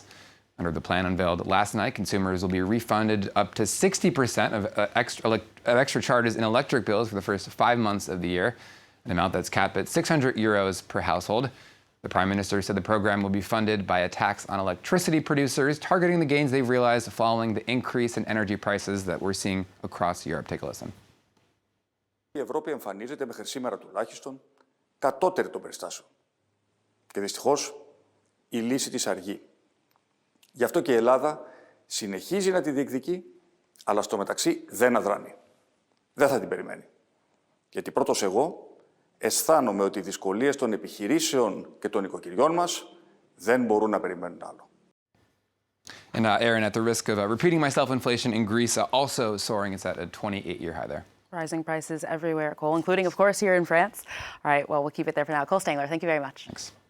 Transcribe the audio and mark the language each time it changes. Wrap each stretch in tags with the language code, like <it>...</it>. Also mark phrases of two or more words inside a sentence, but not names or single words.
<en>Under the plan unveiled last night, consumers will be refunded up to 60% of extra charges in electric bills for the first 5 months of the year, an amount that's capped at €600 per household. The Prime Minister said the program will be funded by a tax on electricity producers, targeting the gains they've realized following the increase in energy prices that we're seeing across Europe. Take a listen.</en> <el>Η Ευρώπη εμφανίζεται μέχρι σήμερα τουλάχιστον κατώτερη των περιστάσεων. Και δυστυχώς η λύση της αργεί. Γι' αυτό και η Ελλάδα συνεχίζει να τη διεκδικεί, αλλά στο μεταξύ δεν αδράνει. Δεν θα την περιμένει. Γιατί πρώτος εγώ αισθάνομαι ότι οι δυσκολίες των επιχειρήσεων και των οικοκυριών μας δεν μπορούν να περιμένουν άλλο.</el> <en>And Aaron, at the risk of repeating myself, inflation in Greece also soaring. It's at a 28-year high there. Rising prices everywhere, Cole, including, of course, here in France. All right, well, we'll keep it there for now. Cole Stengler, thank you very much. Thanks.</en>